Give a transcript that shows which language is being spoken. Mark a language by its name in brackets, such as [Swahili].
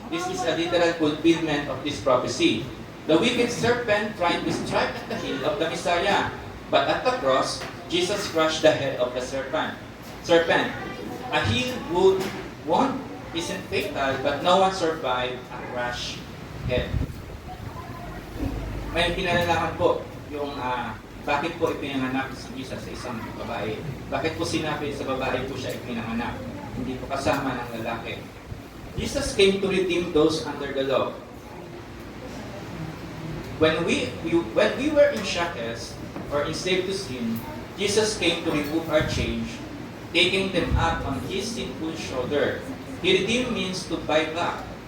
[English] This is a literal fulfillment of this prophecy. The wicked serpent tried to strike at the heel of the Messiah, but at the cross, Jesus crushed the head of the serpent. A heel wound isn't fatal, but no one survived a crushed head. [Filipino] May pinalalaman po yung bakit po ipinanganak si Jesus sa isang babae. Bakit po sinabi sa babae po siya ipinanganak? Hindi po kasama ng lalaki. [English] Jesus came to redeem those under the law. When we were in shackles or enslaved to sin, Jesus came to remove our chains, taking them up on His sinful shoulder. He redeemed means to buy back.